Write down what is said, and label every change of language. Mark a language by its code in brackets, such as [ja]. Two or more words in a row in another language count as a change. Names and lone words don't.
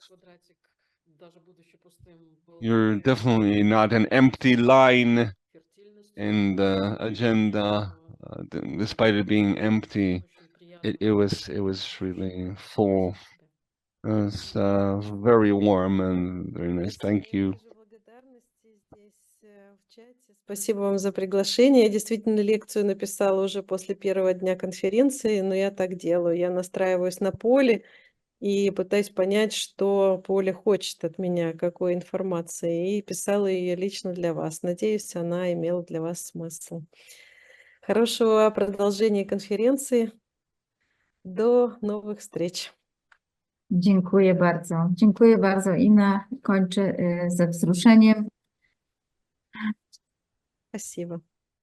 [en] You're definitely not an empty line in the agenda, despite it being empty. It was really full. It was very warm and very nice. Thank you. [ru] Спасибо вам за приглашение. Я действительно лекцию написала уже после первого дня конференции, но я так делаю. Я настраиваюсь на поле и пытаюсь понять, что поле хочет от меня, какой информации, и писала ее лично для вас. Надеюсь, она имела для вас смысл. Хорошего продолжения конференции. До новых встреч. [pl] Dziękuję bardzo. Dziękuję bardzo. Inna kończy ze wzruszeniem. [ru] Спасибо.